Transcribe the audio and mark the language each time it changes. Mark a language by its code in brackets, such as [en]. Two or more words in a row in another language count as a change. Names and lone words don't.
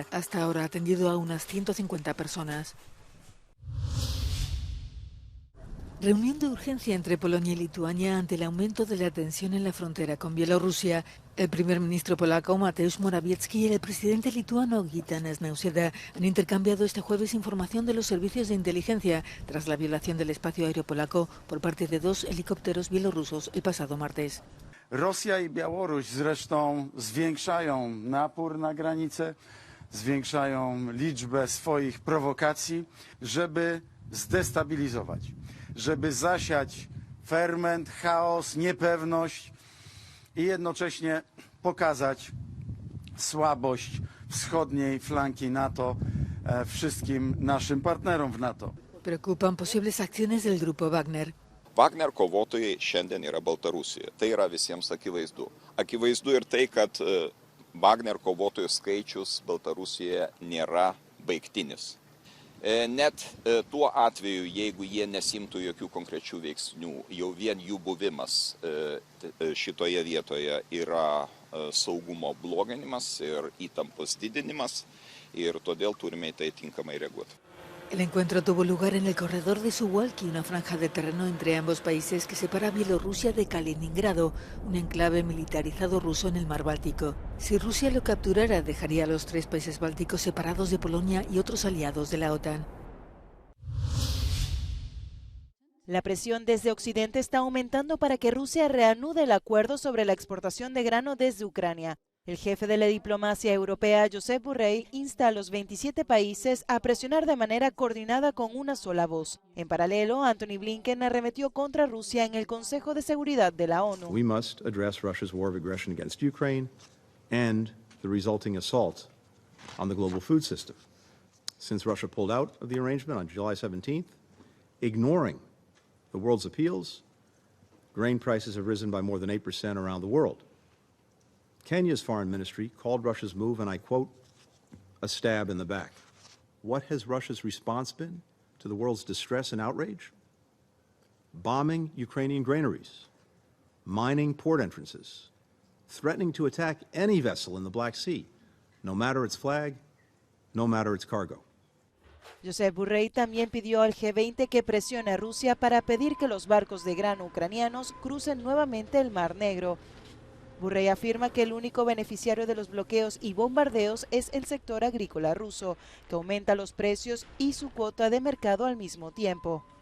[es] Hasta ahora ha atendido a unas 150 personas. Reunión de urgencia entre Polonia y Lituania ante el aumento de la tensión en la frontera con Bielorrusia. El primer ministro polaco Mateusz Morawiecki y el presidente lituano Gitanas Nausėda han intercambiado este jueves información de los servicios de inteligencia tras la violación del espacio aéreo polaco por parte de 2 helicópteros bielorrusos el pasado martes. [pl] Rosja i Białoruś zresztą zwiększają napór na granicę, zwiększają liczbę swoich prowokacji, żeby zdestabilizować, żeby zasiać ferment, chaos, niepewność i jednocześnie pokazać słabość wschodniej flanki NATO wszystkim naszym partnerom w NATO. [es] Preocupan posibles acciones del grupo Wagner. [lt] Wagner kovotojai šiandien yra Baltarusijoje. Tai yra visiems akivaizdu. Akivaizdu ir tai, kad Wagner kovotojų skaičius Baltarusijoje nėra baigtinis. Net tuo atveju, jeigu jie nesimtų jokių konkrečių veiksnių, jau vien jų buvimas šitoje vietoje yra saugumo bloginimas ir įtampos didinimas ir todėl turime į tai tinkamai reaguoti. [es] El encuentro tuvo lugar en el corredor de Suwalki, una franja de terreno entre ambos países que separa a Bielorrusia de Kaliningrado, un enclave militarizado ruso en el mar Báltico. Si Rusia lo capturara, dejaría a los 3 países bálticos separados de Polonia y otros aliados de la OTAN. La presión desde Occidente está aumentando para que Rusia reanude el acuerdo sobre la exportación de grano desde Ucrania. El jefe de la diplomacia europea, Josep Borrell, insta a los 27 países a presionar de manera coordinada con una sola voz. En paralelo, Antony Blinken arremetió contra Rusia en el Consejo de Seguridad de la ONU. [en] We must address Russia's war of aggression against Ukraine and the resulting assault on the global food system. Since Russia pulled out of the arrangement on July 17th, ignoring the world's appeals, grain prices have risen by more than 8% around the world. Kenya's foreign ministry called Russia's move, and I quote, a stab in the back. What has Russia's response been to the world's distress and outrage? Bombing Ukrainian granaries, mining port entrances, threatening to attack any vessel in the Black Sea, no matter its flag, no matter its cargo. [es] Josep Borrell también pidió al G20 que presione a Rusia para pedir que los barcos de grano ucranianos crucen nuevamente el Mar Negro. Borrell afirma que el único beneficiario de los bloqueos y bombardeos es el sector agrícola ruso, que aumenta los precios y su cuota de mercado al mismo tiempo.